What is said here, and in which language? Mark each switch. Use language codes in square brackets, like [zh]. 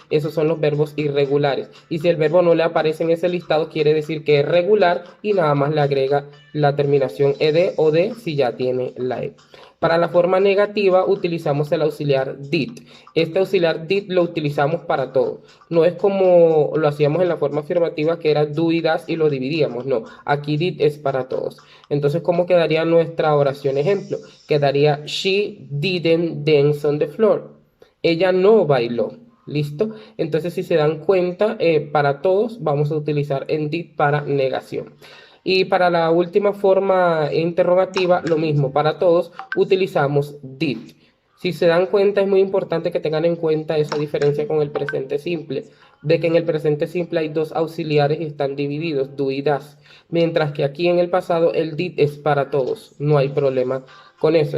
[es] Esos son los verbos irregulares. Y si el verbo no le aparece en ese listado, quiere decir que es regular y nada más le agrega la terminación ed o d si ya tiene la e. Para la forma negativa utilizamos el auxiliar did. Este auxiliar did lo utilizamos para todo. No es como lo hacíamos en la forma afirmativa que era do y das y lo dividíamos. No, aquí did es para todos. Entonces, ¿cómo quedaría nuestra oración ejemplo? Quedaría [en] she didn't dance on the floor. [es] Ella no bailó. ¿Listo? Entonces, si se dan cuenta, para todos vamos a utilizar en did para negación. Y para la última forma interrogativa, lo mismo, para todos utilizamos did. Si se dan cuenta, es muy importante que tengan en cuenta esa diferencia con el presente simple, de que en el presente simple hay dos auxiliares y están divididos, do y das, mientras que aquí en el pasado el did es para todos, no hay problema con eso.